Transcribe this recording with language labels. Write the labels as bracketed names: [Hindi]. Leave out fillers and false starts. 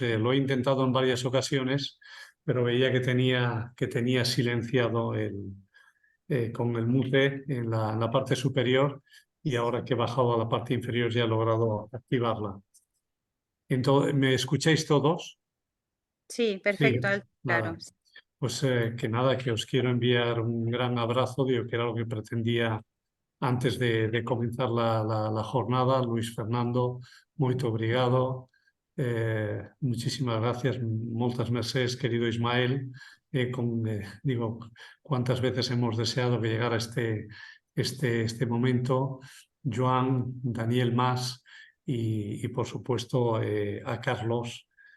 [Spanish] Lo he intentado en varias ocasiones, pero veía que tenía silenciado con el mute en la parte superior y ahora que he bajado a la parte inferior ya he logrado activarla. Entonces, ¿me escucháis todos? Sí, perfecto, Sí, alto y nada. claro. Pues que nada, que os quiero enviar un gran abrazo, digo, que era lo que pretendía antes de comenzar la jornada. [Portuguese] Luis Fernando, muito obrigado. [Spanish] Muchísimas gracias, muchas mercedes, querido Ismael. Digo, cuántas veces hemos deseado que llegara este momento. Joan, Daniel Mas y por supuesto a Carlos.